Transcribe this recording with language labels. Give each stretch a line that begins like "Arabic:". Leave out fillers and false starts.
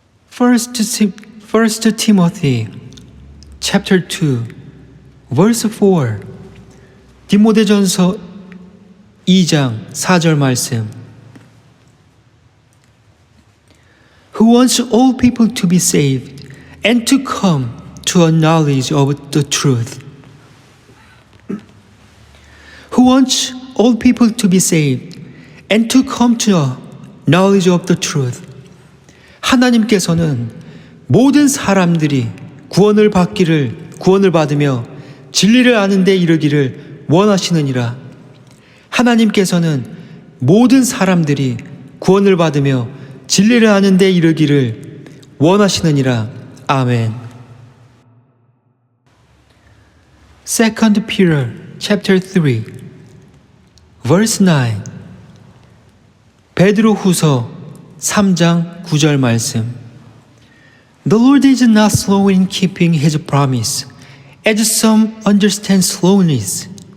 English: 1 Timothy chapter 2 verse 4
Korean: 디모데전서 2장 4절 말씀.
English: Who wants all people to be saved and to come to a knowledge of the truth. Who wants all people to be saved and to come to a knowledge of the truth.
Korean: 하나님께서는 모든 사람들이 구원을 받으며 진리를 아는 데 이르기를 원하시느니라. 하나님께서는 모든 사람들이 구원을 받으며 진리를 아는 데 이르기를 원하시느니라. 아멘.
English: 2 Peter chapter 3 verse 9
Korean: 베드로 후서 3장 9절 말씀.
English: The Lord is not slow in keeping his promise, as some understand slowness.